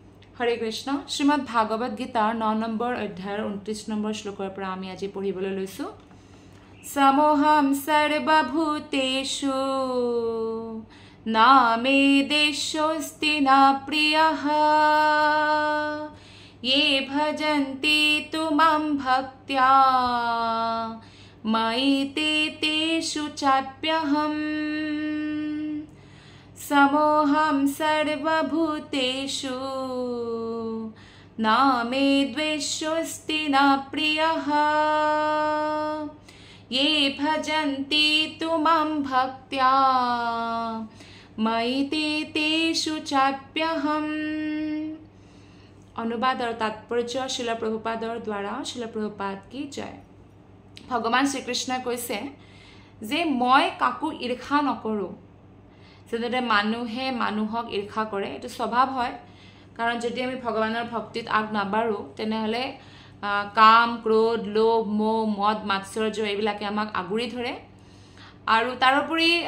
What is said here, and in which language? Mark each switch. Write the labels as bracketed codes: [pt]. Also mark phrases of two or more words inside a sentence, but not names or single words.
[as] হৰে কৃষ্ণ শ্ৰীমদ ভাগৱত গীতাৰ 9 নম্বৰ অধ্যায়ৰ 29 নম্বৰ শ্লোকৰ পৰা আমি আজি পঢ়িবলৈ লৈছো [sa] সমোহম সৰ্বভূতেষু নামে দেশোস্তি না প্ৰিয়ঃ ये भजन्ति तु मां भक्त्या मयि ते तेषु चाप्यहम् समोहं सर्वभूतेषु न मे द्वेषोऽस्ति न प्रियः ये भजन्ति तु मां भक्त्या मयि ते तेषु चाप्यहम् [hi] अनुवाद और तात्पर्य शिल प्रभुपादर द्वारा शिल प्रभुपाद की जय भगवान श्रीकृष्ण [as] কৈছে যে মই কাকো ঈৰ্ষা নকৰো যেনে মানুহে মানুহক ঈৰ্ষা কৰে এটো স্বভাৱ হয় কাৰণ যদি আমি ভগৱানৰ ভক্তিত আগ নাবাৰো তেনেহলে কাম ক্ৰোধ লোভ মোহ মদ মাৎসৰ্য এইবিলাকে আমাক আগুৰি ধৰে আৰু তাৰোপৰি